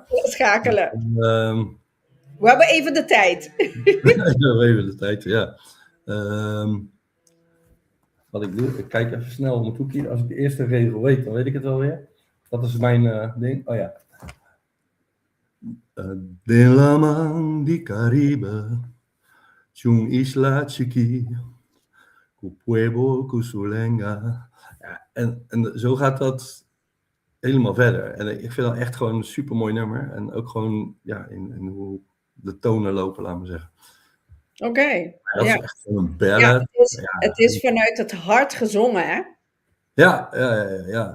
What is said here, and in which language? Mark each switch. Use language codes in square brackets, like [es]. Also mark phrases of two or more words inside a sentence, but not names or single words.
[nl] Schakelen. Ehm, We hebben even de tijd. even de tijd, ja. Wat ik doe, ik kijk even snel op mijn toekie. Als ik de eerste regel weet, dan weet ik het alweer. Dat is mijn ding. Oh ja. [pap] De la man di Caribe, chung isla chiqui, cu pueblo cusulenga. [nl] Ja, en zo gaat dat helemaal verder. En ik vind dat echt gewoon een super mooi nummer. En ook gewoon ja, in hoe de tonen lopen, laat maar zeggen. Oké. Ja, dat is Ja. echt gewoon een Ja, ballad. het is vanuit het hart gezongen, hè? Ja.